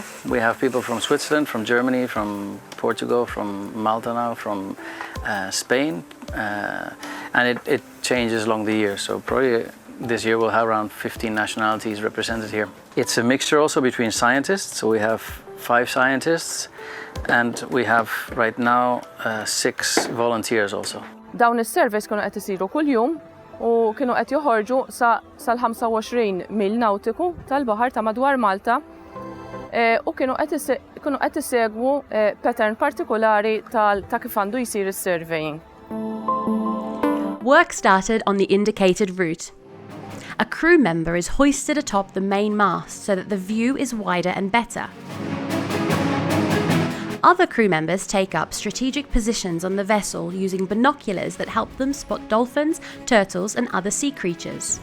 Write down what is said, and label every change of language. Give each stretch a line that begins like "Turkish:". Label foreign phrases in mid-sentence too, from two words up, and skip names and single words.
English: We have people from Switzerland, from Germany, from Portugal, from Malta now, from Spain, and it changes along the year. So probably this year we'll have around 15 nationalities represented here. It's a mixture also between scientists, so we have 5 scientists and we have right now 6 volunteers also.
Maltese: Dawn is-surveys kienu qed isiru kuljum u kienu qed joħorġu sal-25 mil nautiku tal-baħar ta' madwar Malta u kienu qed isegwu pattern partikolari ta' kif għandu jsir is-surveying.
English: Work started on the indicated route. A crew member is hoisted atop the main mast so that the view is wider and better. Other crew members take up strategic positions on the vessel using binoculars that help them spot dolphins, turtles and other sea creatures.